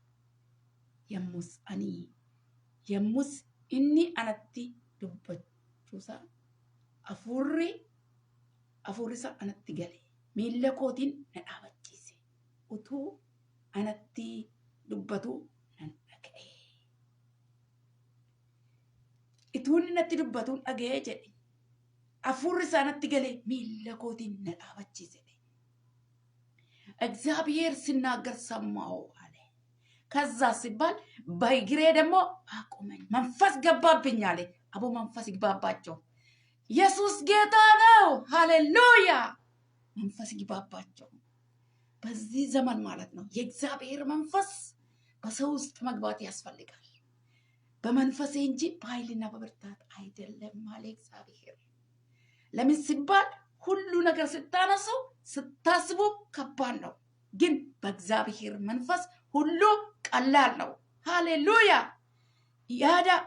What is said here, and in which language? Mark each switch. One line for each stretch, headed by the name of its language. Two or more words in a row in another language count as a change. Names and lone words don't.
Oromo: Yommus inni anatti dubbachuusa afurri isa anatti gale miilla kootiin na dhaabachiise utuu anatti dubbatu nan dhaga'e. Ituun natti dubbatuun dhaga'ee jedhe afurri isa anatti gale miilla kootiin na dhaabachiise.
Amharic: እግዚአብሔር ሲናገር ሰማው አለ። ከዛ ሲባል በእግሬ ደግሞ አቆመኝ። መንፈስ ገባብኝ አለ። አቦ መንፈስ ይግባባቸው። ኢየሱስ ጌታ ነው። ሃሌሉያ። መንፈስ ይግባባቸው። በዚህ ዘመን ማለት ነው የእግዚአብሔር መንፈስ በሰው ውስጥ መግባት ያስፈልጋል። በመንፈስ እንጂ በኃይልና በብርታት አይደለም አለ እግዚአብሔር። ለምን ሲባል ሁሉ ነገር ስታነሱ ስታስቡ ከባድ ነው፣ ግን በእግዚአብሔር መንፈስ ሁሉ ቀላል ነው። ሃሌሉያ። ያዳ